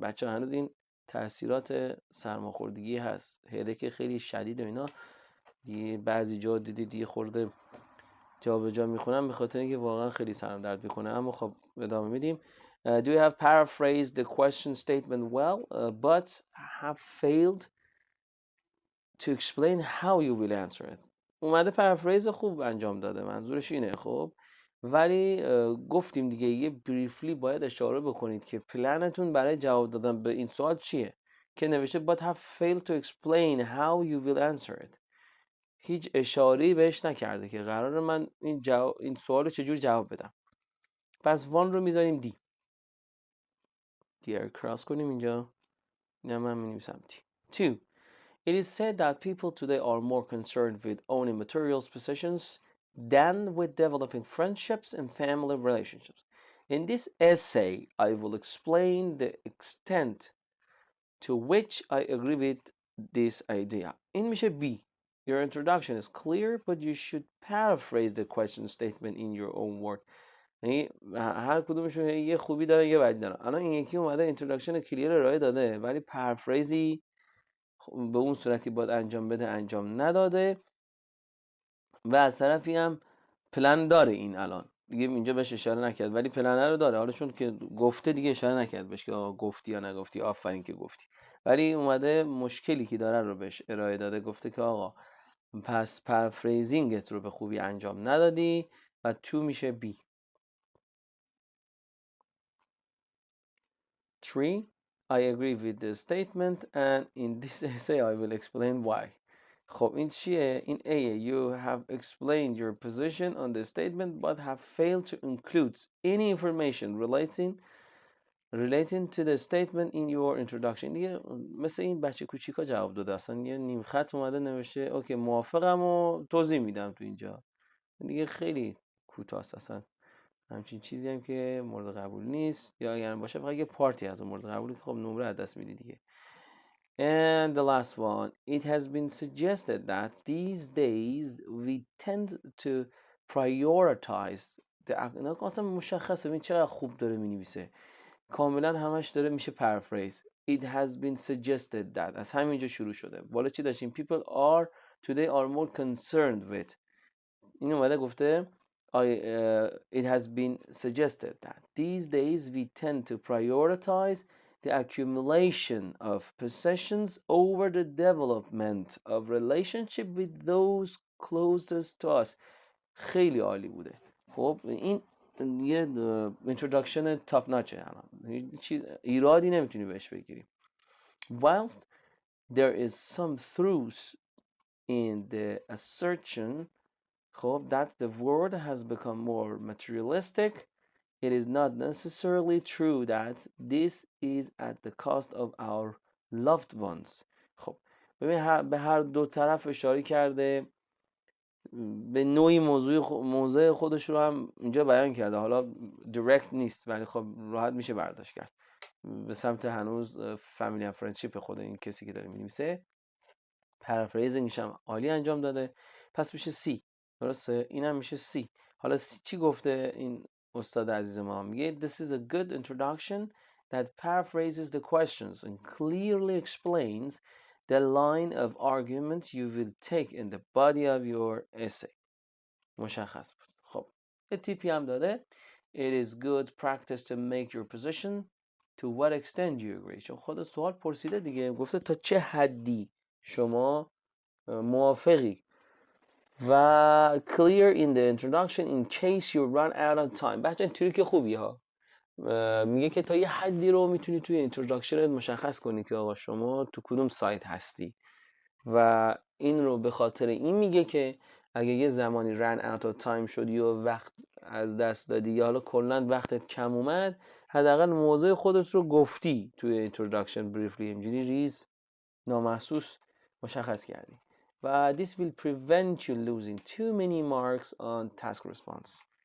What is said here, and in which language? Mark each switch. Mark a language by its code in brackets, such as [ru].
[fa] بچه هنوز این تاثیرات سرماخوردگی هست، هدک خیلی شدید و اینا. بعضی جا دیدید یه خورده جا به جا میخونم به خاطر اینکه واقعا خیلی سرم درد میکنه، اما خب ادامه میدیم. [en] Do you have paraphrased the question statement well but have failed to explain how you will answer it. [fa] اومده پرافریز خوب انجام داده، منظورش اینه. خب ولی گفتیم دیگه یه بریفلی باید اشاره بکنید که پلنتون برای جواب دادن به این سوال چیه، که نوشته [en] but have failed to explain how you will answer it. [fa] هیچ اشاره‌ای بهش نکرده که قراره من این سوال رو چجور جواب بدم. پس وان رو میذاریم دی. دی رو کراس کنیم اینجا. نه من می‌نویسم دی. 2. [en] It is said that people today are more concerned with owning materials possessions than with developing friendships and family relationships. In this essay, I will explain the extent to which I agree with this idea. [fa] این میشه B. [en] Your introduction is clear, but you should paraphrase the question statement in your own word. [fa] یعنی هر کدومشون یه خوبی داره یه بدی داره. الان این یکی اومده اینتروداکشن کلیر ارائه داده ولی پرافریزی به اون صورتی باید انجام بده انجام نداده و از طرفی هم پلن داره این الان، دیگه اینجا بهش اشاره نکرد، ولی پلنر رو داره. حالا چون که گفته دیگه اشاره نکرد بهش که آقا گفتی یا نگفتی، آفرین که گفتی. ولی اومده مشکلی که داره رو بهش ارائه داده، گفته که آقا پس پرفریزینگت رو به خوبی انجام ندادی و تو میشه بی. 3. [en] I agree with the statement and in this essay I will explain why. [fa] خب این چیه؟ این A. [en] You have explained your position on the statement but have failed to include any information relating to the statement in your introduction. [fa] دیگه مثل این بچه کوچیکا جواب داده، اصلا یه نیم خط اومده نوشته اوکی موافقم و توضیح میدم تو اینجا. دیگه خیلی کوتاست، اصلا همچین چیزی هم که مورد قبول نیست، یا اگر باشه فقط یه پارتی از اون مورد قبولی که خب نمره از دست میدی دیگه. [en] And the last one, it has been suggested that these days we tend to prioritize the [fa] اصلا مشخصه ببین چقدر خوب داره مینویسه، کاملا همش داره میشه پرفریز. [en] It has been suggested that [fa] از همینجا شروع شده. بالا چی داشتیم؟ [en] People are today are more concerned with. [fa] این اومده گفته [en] it has been suggested that these days we tend to prioritize the accumulation of possessions over the development of relationship with those closest to us. [fa] خیلی عالی بوده. خب این یه [en] introduction top notch [fa] الان چیز ایرادی نمیتونی بهش بگیری. [en] Whilst there is some truth in the assertion خب that the world has become more materialistic, it is not necessarily true that this is at the cost of our loved ones. [fa] خب ببین به هر دو طرف اشاره کرده، به نوعی موضوع خودش رو هم اینجا بیان کرده. حالا direct نیست ولی خب راحت میشه برداشت کرد به سمت هنوز فامیلی و فرندشیپ خود این کسی که داره می‌نویسه. پرافریزینگش هم عالی انجام داده، پس میشه سی. درسته؟ اینم میشه سی. حالا چی گفته این استاد عزیز ما؟ میگه [en] this is a good introduction that paraphrases the questions and clearly explains the line of argument you will take in the body of your essay. [fa] مشخص بود. خب یه تیپی هم داده [en] it is good practice to make your position to what extent you agree. [fa] چون خود سوال پرسیده دیگه، گفته تا چه حدی شما موافقی و [en] clear in the introduction in case you run out of time. [fa] بچه اینطوری که خوبی ها، میگه که تا یه حدی رو میتونی توی اینتروداکشنت مشخص کنی که آقا شما تو کدوم سایت هستی و این رو به خاطر این میگه که اگه یه زمانی [en] run out of time [fa] شدی و وقت از دست دادی یا حالا کلا وقتت کم اومد، حداقل موضوع خودت رو گفتی توی [en] introduction briefly، [fa] اینجوری ریز نامحسوس مشخص کردی و [en] this will prevent you losing too many marks on task response.